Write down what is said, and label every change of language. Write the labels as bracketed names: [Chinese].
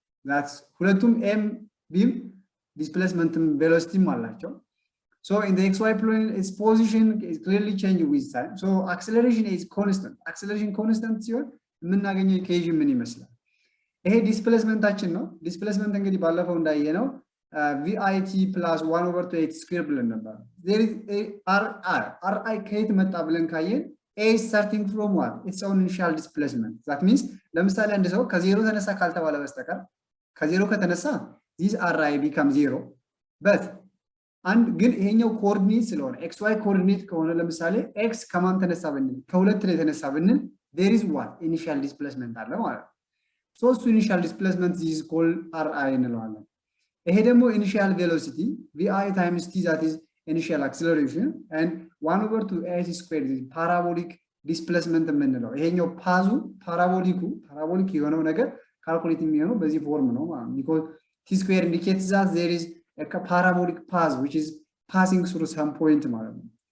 [English] That's [Amharic] ሁለቱም m b [English] displacement velocity አላቸው። So in the xy plane its position is clearly changing with time. So acceleration is constant. Acceleration constant [Amharic] ሲሆን የምናገኘው ኢኩዌሽን ምን ይመስላል? ይሄ ዲስፕሌስመንታችን ነው። ዲስፕሌስመንት እንግዲህ ባለፈው እንዳየነው VIT plus 1/2 square ብለን ነበር። [English] there is a RI [Amharic] ከየት መጣ ብለን ካየን [English] A is starting from what? Its own initial displacement. [Amharic] That means ለምሳሌ አንድ ሰው ከዜሮ ተነሳ ካልተባለ በስተቀር ከዜሮ ከተነሳ [English] this RI become 0 but [Amharic] አንድ ግን ይሄኛው ኮኦርዲኔት ስለሆነ XY ኮኦርዲኔት ከሆነ ለምሳሌ X ከማን ተነሳ ብንል ከሁለት ላይ ተነሳ ብንል [English] there is what? Initial displacement [Amharic] አለ ማለት ነው። [English] So initial displacement is called RI [Amharic] እንለዋለን። ይሄ ደግሞ [English] initial velocity VI times T that is initial acceleration and 1/2 s squared is parabolic displacement [Amharic] የምንለው ይሄኛው ፓዙ ፓራቦሊክ የሆነው ነገር ካልኩሌት የሚሆነው በዚህ ፎርም ነው ማለት ነው [English] because t square indicates that there is a parabolic path which is passing through some point ማለት ነው